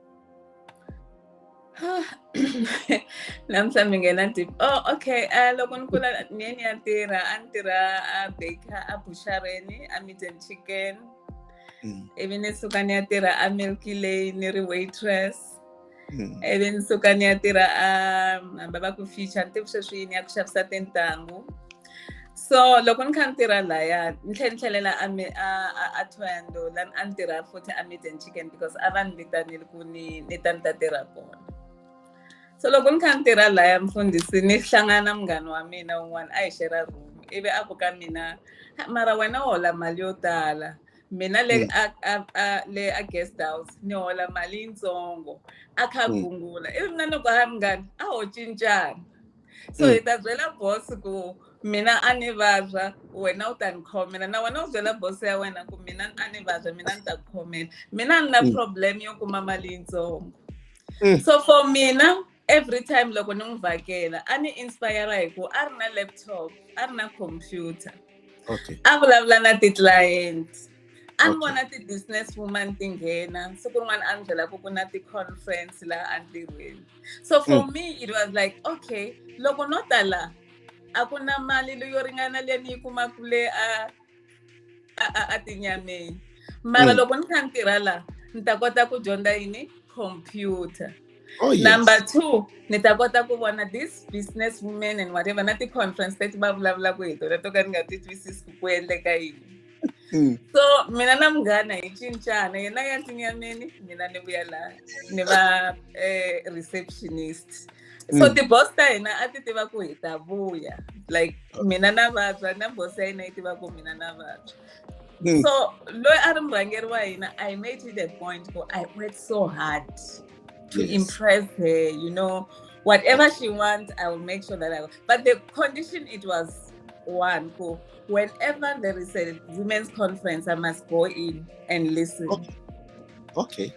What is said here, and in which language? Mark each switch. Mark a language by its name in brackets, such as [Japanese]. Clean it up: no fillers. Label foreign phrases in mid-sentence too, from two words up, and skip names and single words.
[Tsonga] Namuntlha mi nghena deep. Okay, loko ni kula ni ya tirha a ni tirha a baker a bushareni a [English] meat and chicken [Tsonga] ivi ni suka ni ya tirha a Milky Lane ni ri waitress ivi ni suka ni ya tirha a hamba va ku feature ni sweswi ni ya ku xavisa tintangu. So loko ni kha ni tirha laya ni tlhelela a Thoyando lani a ni tirha futhi a [English] meat and chicken [Tsonga] because a va ni vitanile ku ni ta tirha kona. So loko ni kha ni tirha laya mfundhisi ni hlangana munghana wa mina un'wana a hi [English] share room [Tsonga] ivi a ku ka mina mara wena u hola mali yo tala mina le a [English] guest house [Tsonga] ni hola mali yitsongo a kha gungula ivi mina ni ku ha munghana a ho cincana. So hi ta byela boss ku mina a ni vabya wena u ta ni khomela na wena u byela boss ya wena ku mina a ni vabya mina ni ta ku khomela mina ni na problem yo kuma mali yitsongo. So for mina [English] every time [Tsonga] loko ni n'wi vhakela a ni inspire hi ku a ri na laptop a ri na computer a vulavula na ti-client a ni vona ti-business woman ti nghena siku rin'wana a ni byela ku na ti-conference laha entirhweni. [English] So for me it was like okay [Tsonga] loko no ta la a ku na mali leyo ringana leyi ni yi kumaka le a tinyameni mara loko ni kha ni tirha la ni ta kota ku dyondza yini computer. Number 2 ni ta kota ku vona [English] this business women and whatever [Tsonga] na ti-conference leti va vulavulaka hi tona to ka ni nga ti twisisi ku endleka yini. So mina na munghana hi cincana yena ya tinyameni mina ni vuya laha ni va receptionist. So ti-boss ta hina a ti tiva ku hi ta vuya like mina na vabya na boss ya hina yi tiva ku mina na vabya. So loyi a ri murhangeri wa hina [English] I made it a point ku I worked so hard to impress her, you know, whatever she wants, I will make sure that but the condition it was one, whenever there is a women's conference, I must go in and listen. Okay.